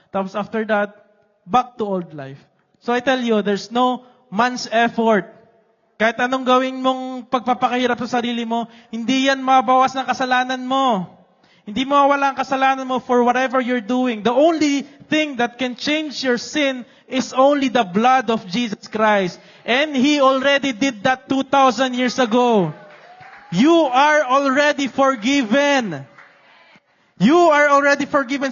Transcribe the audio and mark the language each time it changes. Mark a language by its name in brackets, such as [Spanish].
[English] Tapos after that, back to old life. So I tell you, there's no man's effort. [Filipino] Kahit anong gawin mong pagpapakahirap sa sarili mo, hindi yan mabawas ng kasalanan mo. Hindi mawawala ang kasalanan mo [English] for whatever you're doing. The only thing that can change your sin is only the blood of Jesus Christ. And He already did that 2,000 years ago. You are already forgiven. You are already forgiven.